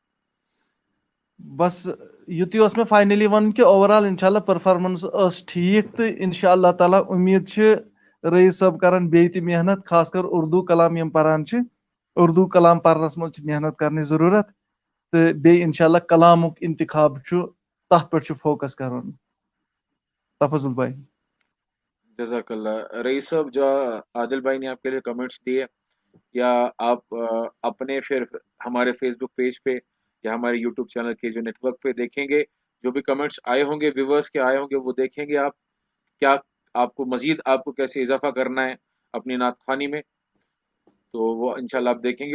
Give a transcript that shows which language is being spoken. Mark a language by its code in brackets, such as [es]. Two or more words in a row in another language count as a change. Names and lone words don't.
[ks] بس یُتُے اوس مےٚ فاینلی وَنُن کہِ اوور آل [ar] انشاء اللہ [ks] پٔرفارمنس ٲس ٹھیٖک تہٕ [ar] انشاء اللہ تعالیٰ [ks] اُمید چھِ رئیس صٲب کرن بیٚیہِ تہِ محنت خاص کر اردوٗ کلام یِم پران چھِ اردوٗ کلام پرنس منٛز چھِ محنت کرنٕچ ضروٗرت تہٕ بیٚیہِ [ar] انشاء اللہ [ks] کلامُک انتخاب چھُ تتھ پٮ۪ٹھ چھُ فوکس کرُن تفضل بھائی. [ar] جزاک اللہ. [ur] رئیس صاحب جو عادل بھائی نے آپ کے لیے کمنٹس دیے یا آپ اپنے پھر ہمارے فیس بک پیج پہ یا ہمارے یوٹیوب چینل کے جو نیٹ ورک پہ دیکھیں گے جو بھی کمنٹس آئے ہوں گے ویورس کے آئے ہوں گے وہ دیکھیں گے آپ کیا آپ کو مزید آپ کو کیسے اضافہ کرنا ہے اپنی نعت خوانی میں تو وہ [ar] انشاءاللہ [ur] آپ دیکھیں گے.